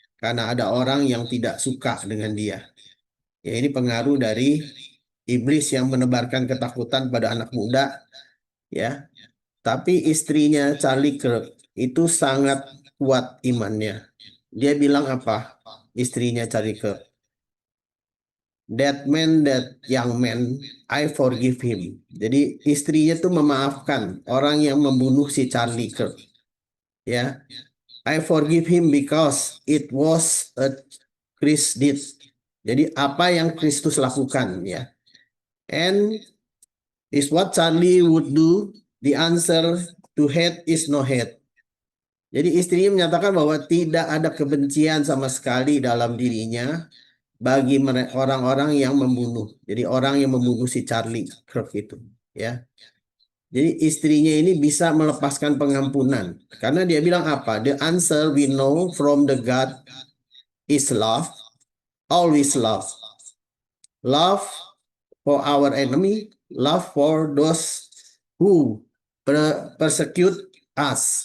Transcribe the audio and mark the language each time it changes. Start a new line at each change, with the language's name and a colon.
Indonesian: Karena ada orang yang tidak suka dengan dia. Ya, ini pengaruh dari iblis yang menebarkan ketakutan pada anak muda ya. Tapi istrinya Charlie Kirk itu sangat kuat imannya. Dia bilang apa? Istrinya Charlie Kirk.
English: That man, that young man, I forgive him.
Indonesian: Jadi istrinya tuh memaafkan orang yang membunuh si Charlie Kirk.
English: Ya, I forgive him because it was a Christ did.
Indonesian: Jadi apa yang Kristus lakukan ya.
English: And is what Charlie would do. The answer to hate is no hate.
Indonesian: Jadi istrinya menyatakan bahwa tidak ada kebencian sama sekali dalam dirinya bagi orang-orang yang membunuh. Jadi orang yang membunuh si Charlie Kirk itu, ya. Jadi istrinya ini bisa melepaskan pengampunan karena dia bilang apa?
English: The answer we know from the God is love, always love. Love for our enemy, love for those who persecute us.